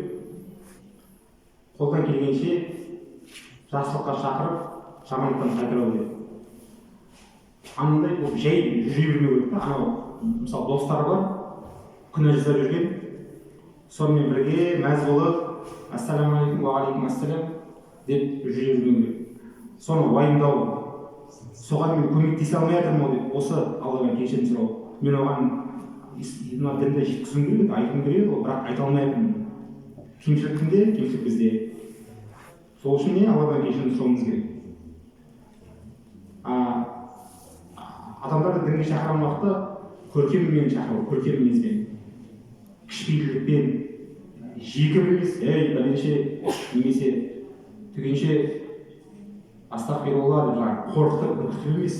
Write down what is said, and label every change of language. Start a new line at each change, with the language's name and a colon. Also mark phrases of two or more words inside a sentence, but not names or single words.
Kazakh: Қолдан келгенше жақсылыққа шақырып, жамандықтан қайтару керек. Анандай бұл жай жүре бермеу керек та. Анау мысалы достар бар, күнә жасап жүрген, сонымен бірге мәз болып,
Arabic: السلام عليكم، وعليكم السلام
Kazakh: деп жүре бермеу керек. Соны уайымдау, соған мен көмектесе алмай жатырмын деп, осы Алладан кешірім сұрау. Мен оған мына дінді жеткізуім керек, айтқым келеді, бірақ айта алмай жатырмын. Кемшілік кімде? Кемшілік бізде. Сол үшін не Алладан кешірім сұрауымыз керек. Адамдарды дінге шақырған уақытта көркеммен шақыру, көркем мінезбен, кішіпейілдікпен, жекіп емес, бәленше немесе түгенше астағфирулла деп жаңағы қорқытып үркітіп емес.